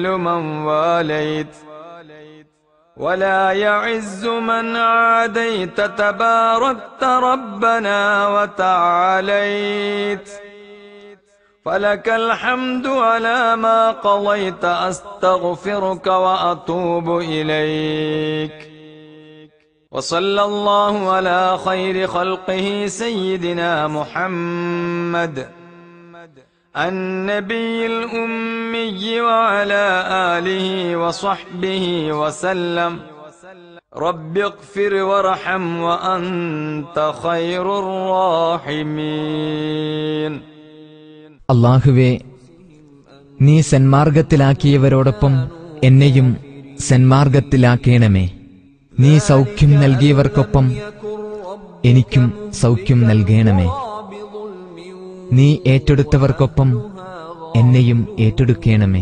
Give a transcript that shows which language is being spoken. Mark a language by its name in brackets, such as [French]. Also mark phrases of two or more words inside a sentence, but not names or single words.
[Arabic] من واليت ولا يعز من عاديت تباركت ربنا وتعاليت فلك الحمد على ما قضيت أستغفرك وأتوب إليك وصلى الله على خير خلقه سيدنا محمد النبي الأمي وعلى آله وصحبه وسلم رب اغفر وارحم وأنت خير الراحمين. [Malayalam] അല്ലാഹുവേ, നീ സന്മാർഗത്തിലാക്കിയവരോടൊപ്പം എന്നെയും സന്മാർഗത്തിലാക്കേണമേ. നീ സൗഖ്യം നൽകിയവർക്കൊപ്പം എനിക്കും സൗഖ്യം നൽകേണമേ. നീ ഏറ്റെടുത്തവർക്കൊപ്പം എന്നെയും ഏറ്റെടുക്കേണമേ.